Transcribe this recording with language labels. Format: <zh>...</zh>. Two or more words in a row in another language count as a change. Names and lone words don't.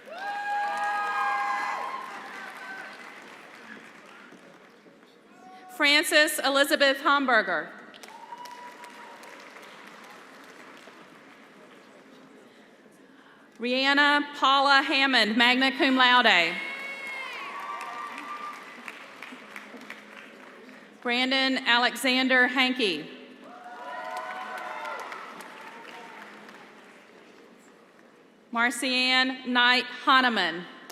<en>Frances Elizabeth Homburger. Rihanna Paula Hammond,</en> <la>magna cum laude.</la> <en>Brandon Alexander Hankey. Marcianne Knight Hahnemann.</en>